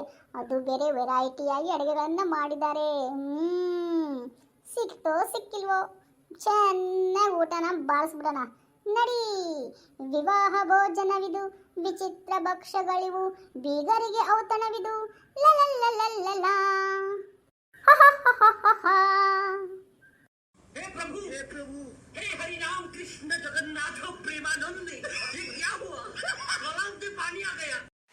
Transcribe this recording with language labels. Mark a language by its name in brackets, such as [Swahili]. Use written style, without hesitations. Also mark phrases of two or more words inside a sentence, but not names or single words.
[Kannada] ಅದು ಬೇರೆ ವೆರೈಟಿಯಾಗಿ ಅಡುಗೆಗಳನ್ನ ಮಾಡಿದ್ದಾರೆ. ಸಿಕ್ತೋ ಸಿಕ್ಕಿಲ್ವೋ, ಚೆನ್ನಾಗಿ ಊಟನ ಬಾಳಿಸ್ಬಿಡೋಣ. ನಡಿ, ವಿವಾಹ ಭೋಜನವಿದು, ವಿಚಿತ್ರ ಭಕ್ಷ್ಯಗಳಿವು, ಬೀಗರಿಗೆ ಔತಣವಿದು, ಲಲಲ್ಲಲಲ್ಲಲ. [Hindi] हे प्रभु, हे हरि राम कृष्ण जगन्नाथ प्रेमानंद, ये क्या हुआ? गलाव में पानी आ गया।